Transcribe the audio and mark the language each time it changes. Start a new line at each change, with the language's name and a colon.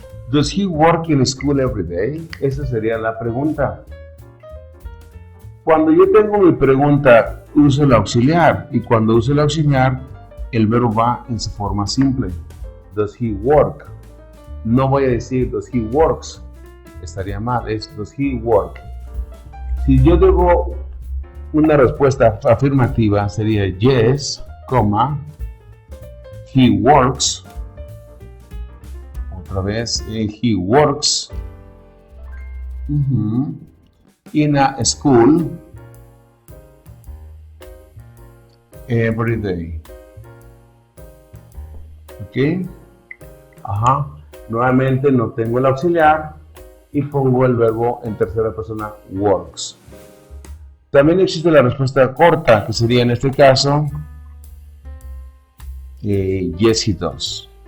English: Does he work in school every day?
Spanish: Esa sería la pregunta. Cuando yo tengo mi pregunta, uso el auxiliar. Y cuando uso el auxiliar, el verbo va en su forma simple.
English: Does he work?
Spanish: No voy a decir
English: does he works.
Spanish: Estaría mal. Es
English: does he work.
Spanish: Si yo digo una respuesta afirmativa, sería
English: yes, he works. Otra vez, he works in a school every day.
Spanish: ¿Ok? Nuevamente no tengo el auxiliar y pongo el verbo en tercera persona, works. También existe la respuesta corta, que sería en este caso,
English: yes he does.